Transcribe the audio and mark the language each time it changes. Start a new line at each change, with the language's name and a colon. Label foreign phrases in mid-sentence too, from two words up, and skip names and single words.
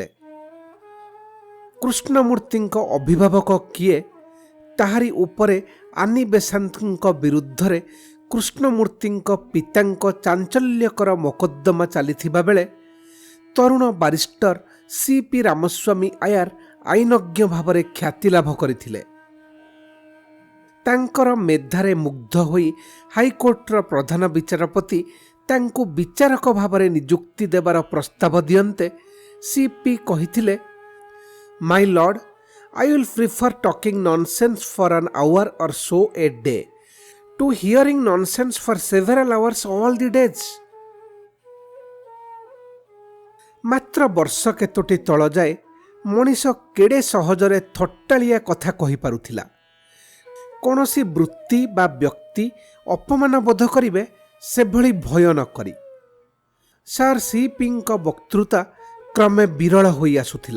Odia: କୃଷ୍ଣମୂର୍ତ୍ତିଙ୍କ ଅଭିଭାବକ କିଏ, ତାହାରି ଉପରେ ଆନି ବେସାନ୍ତଙ୍କ ବିରୁଦ୍ଧରେ କୃଷ୍ଣମୂର୍ତ୍ତିଙ୍କ ପିତାଙ୍କ ଚାଞ୍ଚଲ୍ୟକର ମୋକଦ୍ଦମା ଚାଲିଥିବା ବେଳେ ତରୁଣ ବାରିଷ୍ଟର CP ରାମସ୍ୱାମୀ ଆୟାର ଆଇନଜ୍ଞ ଭାବରେ ଖ୍ୟାତି ଲାଭ କରିଥିଲେ। ତାଙ୍କର ମେଧାରେ ମୁଗ୍ଧ ହୋଇ ହାଇକୋର୍ଟର ପ୍ରଧାନ ବିଚାରପତି ତାଙ୍କୁ ବିଚାରକ ଭାବରେ ନିଯୁକ୍ତି ଦେବାର ପ୍ରସ୍ତାବ ଦିଅନ୍ତେ CP କହିଥିଲେ,
English: My Lord, I will prefer talking nonsense for an hour or so a day to hearing nonsense for several hours all the days.
Odia: ମାତ୍ର ବର୍ଷ କେତୋଟି ତଳ ଯାଏ ମଣିଷ କେଡ଼େ ସହଜରେ ଥଟ୍ଟାଳିଆ କଥା କହିପାରୁଥିଲା। କୌଣସି ବୃତ୍ତି ବା ବ୍ୟକ୍ତି ଅପମାନ ବୋଧ କରିବେ ସେଭଳି ଭୟ ନ କରି ସାର୍ ସିପିଙ୍କ ବକ୍ତୃତା କ୍ରମେ ବିରଳ ହୋଇ ଆସୁଥିଲା।